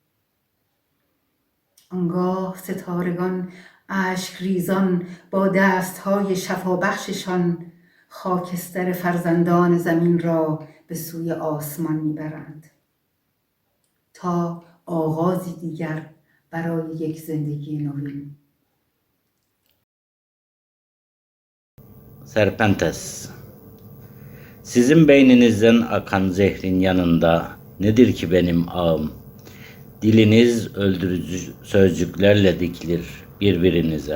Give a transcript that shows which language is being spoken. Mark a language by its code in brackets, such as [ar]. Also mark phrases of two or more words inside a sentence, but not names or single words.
[fa] آنگاه ستارگان اشک ریزان با دستهای شفابخششان خاکستر فرزندان زمین را به به سوی آسمان میبرند تا آغازی دیگر برای یک زندگی نوین. [la] Serpentes. [tr] Sizin beyninizden akan zehrin yanında nedir ki benim ağım? Diliniz öldürücü sözcüklerle dikilir birbirinize.